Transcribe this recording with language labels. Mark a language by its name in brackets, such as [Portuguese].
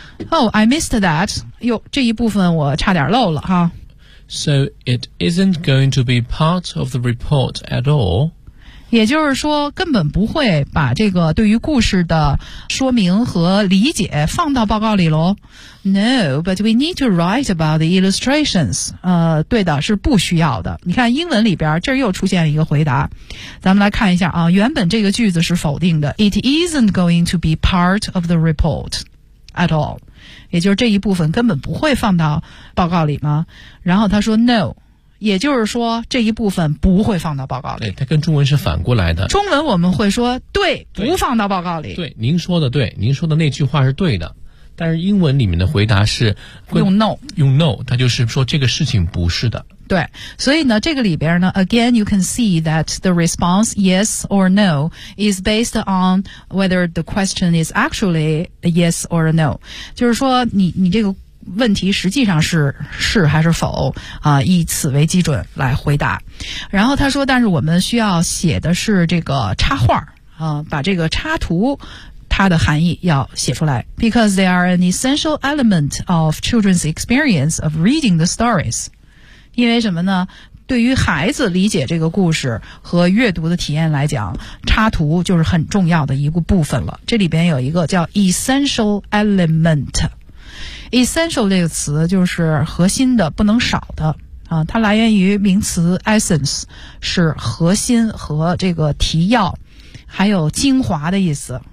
[English] Oh, I missed that. [Chinese] 哟，这一部分我差点漏了哈。 [English] So it isn't going to be part of the report at all. [Chinese] 也就是说，根本不会把这个对于故事的说明和理解放到报告里咯。 [English] No, but we need to write about the illustrations. [Chinese] 对的，是不需要的。你看英文里边，这又出现了一个回答。咱们来看一下啊，原本这个句子是否定的。 [English] It isn't going to be part of the report. [Chinese] At all，也就是这一部分根本不会放到报告里吗？然后他说 No， 也就是说这一部分不会放到报告里。对，它跟中文是反过来的。中文我们会说对，不放到报告里。对，您说的对，您说的那句话是对的。但是英文里面的回答是用 No，用 No， 它就是说这个事情不是的。 [English] 对，所以呢，这个里边呢，again you can see that the response yes or no is based on whether the question is actually a yes or a no，就是说你这个问题实际上是还是否啊，以此为基准来回答。 [Chinese] 然后他说，但是我们需要写的是这个插画啊，把这个插图。 [English] 它的含义要写出来，because they are an essential element of children's experience of reading the stories。 [Chinese] 因为什么呢？对于孩子理解这个故事和阅读的体验来讲，插图就是很重要的一个部分了。这里边有一个叫 essential element。essential 这个词就是核心的，不能少的。啊，它来源于名词 essence， 是核心和这个提要，还有精华的意思。